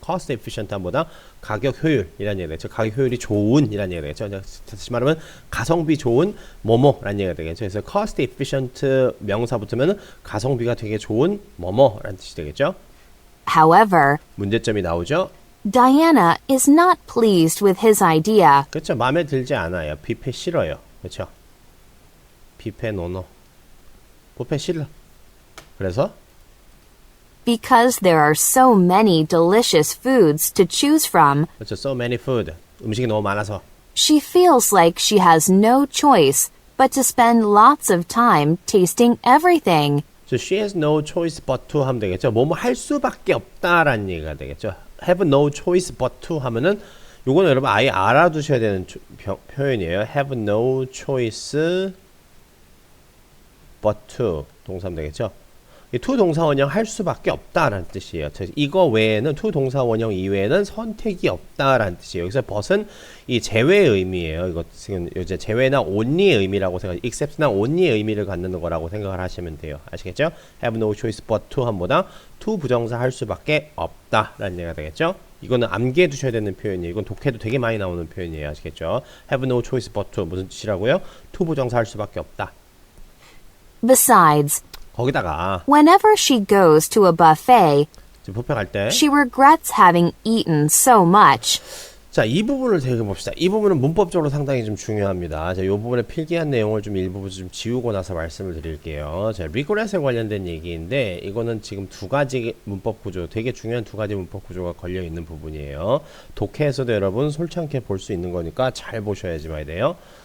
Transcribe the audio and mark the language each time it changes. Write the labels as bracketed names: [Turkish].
[English] cost efficient [Korean] 보다 가격 효율이라는 얘기가 되겠죠. 가격 효율이 좋은이라는 얘기가 되겠죠. 다시 말하면 가성비 좋은 뭐뭐라는 얘기가 되겠죠. 그래서 [English] cost efficient [Korean] 명사 붙으면 가성비가 되게 좋은 뭐뭐라는 뜻이 되겠죠. [English] However, [Korean] 문제점이 나오죠. [English] Diana is not pleased with his idea. [Korean] 그렇죠. 마음에 들지 않아요. 뷔페 싫어요. 그렇죠. 뷔페 노노. 뷔페 싫어. 그래서 [English] Because there are so many delicious foods to choose from, [Korean] 그렇죠. [English] So many food. [Korean] 음식이 너무 많아서 [English] she feels like she has no choice but to spend lots of time tasting everything. So she has no choice but to [Korean] 하면 되겠죠. 뭐뭐 할 수밖에 없다라는 얘기가 되겠죠. [English] Have no choice but to [Korean] 하면은 요거는 여러분 아예 알아두셔야 되는 표현이에요. [English] Have no choice but to [Korean] 동사면 되겠죠. 이 to 동사 원형 할 수밖에 없다라는 뜻이에요. 이거 외에는 to 동사 원형 이외에는 선택이 없다라는 뜻이에요. 여기서 but은 이 제외의 의미예요. 이거 지금 이제 제외나 only의 의미라고 생각, except나 only의 의미를 갖는 거라고 생각을 하시면 돼요. 아시겠죠? [English] Have no choice but to [Korean] 함보다 to 부정사 할 수밖에 없다라는 얘기가 되겠죠? 이거는 암기해 두셔야 되는 표현이에요. 이건 독해도 되게 많이 나오는 표현이에요. 아시겠죠? [English] Have no choice but to [Korean] 무슨 뜻이라고요? to 부정사 할 수밖에 없다. [English] Besides, [Korean] 거기다가 [English] whenever she goes to a buffet, [Korean] 지금 뷔페 갈 때 [English] she regrets having eaten so much. [Korean] 자, 이 부분을 되게 봅시다. 이 부분은 문법적으로 상당히 좀 중요합니다. 자, 이 부분에 필기한 내용을 좀 일부분 좀 지우고 나서 말씀을 드릴게요. 자, 리그렛에 관련된 얘기인데 이거는 지금 두 가지 문법 구조, 되게 중요한 두 가지 문법 구조가 걸려 있는 부분이에요. 독해에서도 여러분 솔창게 볼 수 있는 거니까 잘 보셔야지만 돼요.